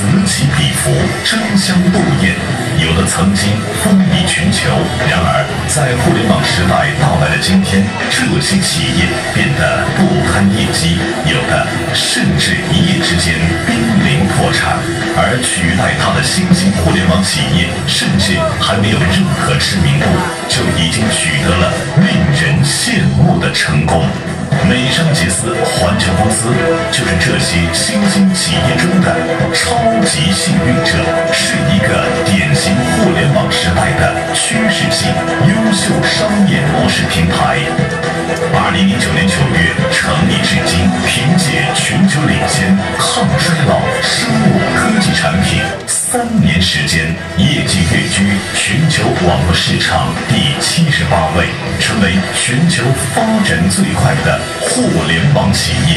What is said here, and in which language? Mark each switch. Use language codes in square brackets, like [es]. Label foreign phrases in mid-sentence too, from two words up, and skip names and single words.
[zh] 起彼伏，争相斗艳，有的曾经风靡全球，然而在互联网时代到来的今天，这些企业变得不堪业绩，有的甚至一夜之间濒临破产，而取代它的新兴互联网企业，甚至还没有任何知名度，就已经取得了令人羡慕的成功。美商杰斯環球公司就是這些新興企業中的超級幸運者，是一個典型互聯網時代的趨勢性優秀商業模式平台。2009年9月成立至今，憑借全球領先、抗衰老生物科技產品，3年時間，業績躍居全球網絡市場第78位，成為全球發展最快的互聯網企業。